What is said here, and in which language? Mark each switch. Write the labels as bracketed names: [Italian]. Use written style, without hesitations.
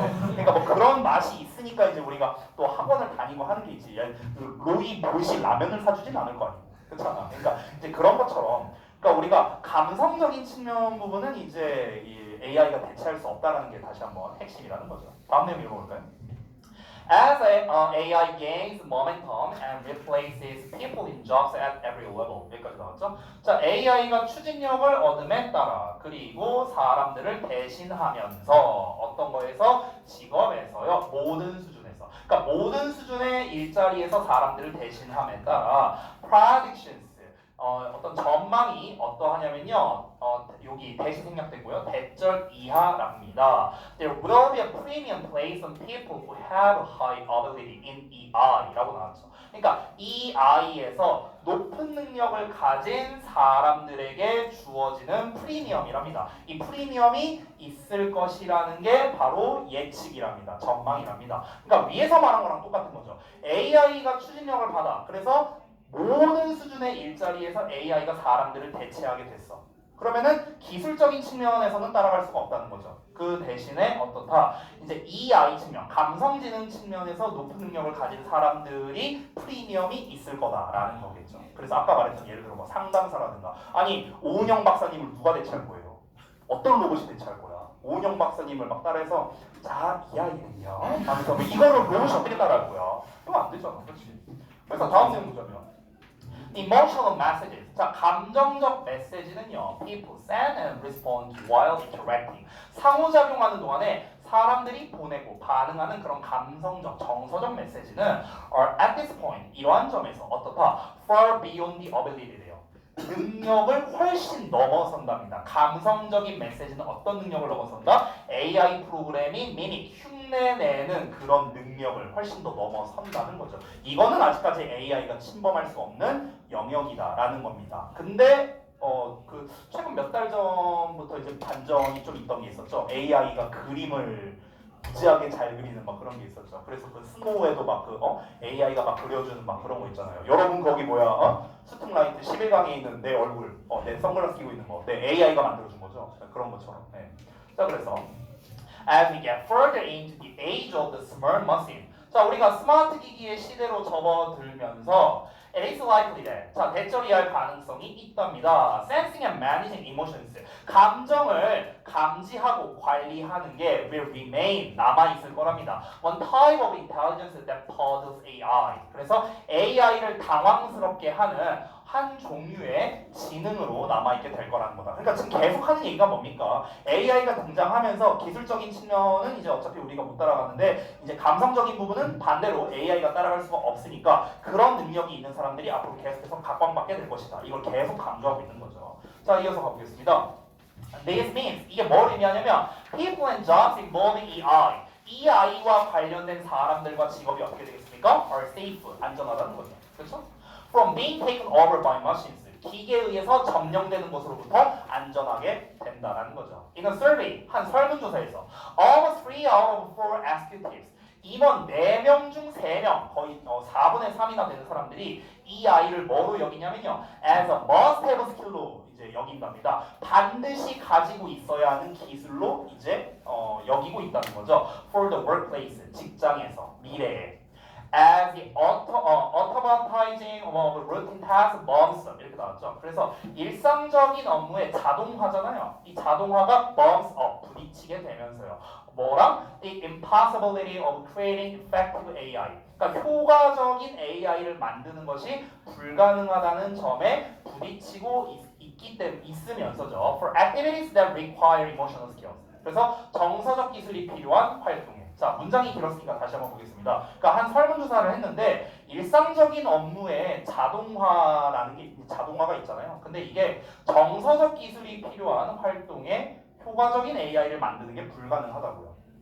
[Korean] 그러니까 뭐 그런 맛이 있으니까 이제 우리가 또 학원을 다니고 하는 게 있지. 로이 봇이 라면을 사주진 않을 거 아니에요. 그렇잖아. 그러니까 이제 그런 것처럼. 그러니까 우리가 감성적인 측면 부분은 이제 이 AI가 대체할 수 없다는 게 다시 한번 핵심이라는 거죠. 다음 내용 읽어볼까요? [English] As AI gains momentum and replaces people in jobs at every level. [Korean] 여기까지 나왔죠? 자, AI가 추진력을 얻음에 따라 그리고 사람들을 대신하면서 어떤 거에서 직업에서요 모든 수준에서 그러니까 모든 수준의 일자리에서 사람들을 대신함에 따라 predictions 어떤 전망이 어떠하냐면요. 여기 대시 생략되고요. 대절 이하랍니다. [English] There will be a premium placed on people who have high ability in EI라고 [Korean] 나왔죠. 그러니까 EI에서 높은 능력을 가진 사람들에게 주어지는 프리미엄이랍니다. 이 프리미엄이 있을 것이라는 게 바로 예측이랍니다. 전망이랍니다. 그러니까 위에서 말한 거랑 똑같은 거죠. AI가 추진력을 받아. 그래서 모든 수준의 일자리에서 AI가 사람들을 대체하게 됐어. 그러면은 기술적인 측면에서는 따라갈 수가 없다는 거죠. 그 대신에 어떻다? 이제 EI 측면, 감성지능 측면에서 높은 능력을 가진 사람들이 프리미엄이 있을 거다라는 거겠죠. 그래서 아까 말했던 예를 들어 뭐 상담사라든가 아니 오은영 박사님을 누가 대체할 거예요? 어떤 로봇이 대체할 거야? 오은영 박사님을 막 따라해서 자, 이 아이는요 하면서 뭐 이거를 로봇이 어떻게 따라할 거야? 그럼 안 되잖아. 그렇지? 그래서 다음 내용 보자면 [English] Emotional messages. [Korean] 자, 감정적 메시지는요. [English] People send and respond while interacting. [Korean] 상호작용하는 동안에 사람들이 보내고 반응하는 그런 감성적, 정서적 메시지는 [English] are at this point, [Korean] 이러한 점에서 어떻다? [English] Far beyond the ability래요. [Korean] 능력을 훨씬 넘어선답니다. 감성적인 메시지는 어떤 능력을 넘어선다? AI 프로그램이 mimic, 흉내내는 그런 능력을 훨씬 더 넘어선다는 거죠. 이거는 아직까지 AI가 침범할 수 없는 영역이다라는 겁니다. 근데 그 최근 몇 달 전부터 이제 반전이 좀 있던 게 있었죠. AI가 그림을 무지하게 잘 그리는 막 그런 게 있었죠. 그래서 그 스노우에도 막 그 AI가 막 그려주는 막 그런 거 있잖아요. 여러분 거기 뭐야? 스툭라이트 11강에 있는 내 얼굴, 내 선글라스 끼고 있는 거, 내 AI가 만들어준 거죠. 그런 것처럼. 네. 자 그래서 [English] as we get further into the age of the smart machine. [Korean] 자 우리가 스마트 기기의 시대로 접어들면서 [English] it is likely that [Korean] 자 대절이 할 가능성이 있답니다. [English] Sensing and managing emotions. [Korean] 감정을 감지하고 관리하는 게 [English] will remain [Korean] 남아있을 거랍니다. [English] One type of intelligence that puzzles AI. [Korean] 그래서 AI를 당황스럽게 하는 한 종류의 지능으로 남아있게 될 거라는 거다. 그러니까 지금 계속 하는 얘기가 뭡니까? AI가 등장하면서 기술적인 측면은 이제 어차피 우리가 못 따라가는데 이제 감성적인 부분은 반대로 AI가 따라갈 수가 없으니까 그런 능력이 있는 사람들이 앞으로 계속해서 각광받게 될 것이다. 이걸 계속 강조하고 있는 거죠. 자, 이어서 가보겠습니다. [English] This means [Korean] 이게 뭘 의미하냐면 [English] people and jobs involving EI. [Korean] EI와 관련된 사람들과 직업이 어떻게 되겠습니까? [English] are safe. [Korean] 안전하다는 거죠. 그렇죠? [English] From being taken over by machines. [Korean] 기계에 의해서 점령되는 것으로부터 안전하게 된다는 거죠. [English] In a survey, [Korean] 한 설문조사에서 [English] almost 3 out of 4 executives [Korean] 2번 4명 중 3명 거의 4분의 3이나 되는 사람들이 이 아이를 뭐로 여기냐면요 [English] as a must-have skill [Korean] 로 이제 여긴답니다. 반드시 가지고 있어야 하는 기술로 이제 여기고 있다는 거죠. [English] For the workplace [Korean] 직장에서 미래에 [English] as the automatizing of routine tasks bumps [Korean] 이렇게 나왔죠. 그래서 일상적인 업무의 자동화잖아요. 이 자동화가 [English] bumps up [Korean] 부딪히게 되면서요. 뭐랑 [English] the impossibility of creating effective AI. [Korean] 그러니까 효과적인 AI를 만드는 것이 불가능하다는 점에 부딪히고 있으면서죠. [English] For activities that require emotional skills. [Korean] 그래서 정서적 기술이 필요한 활동에. 자, 문장이 길었으니까 다시 한번 보겠습니다. 그러니까 한 설문조사를 했는데 일상적인 업무에 자동화가 있잖아요. 근데 이게 정서적 기술이 필요한 활동에 효과적인 AI를 만드는 게 불가능하다고요.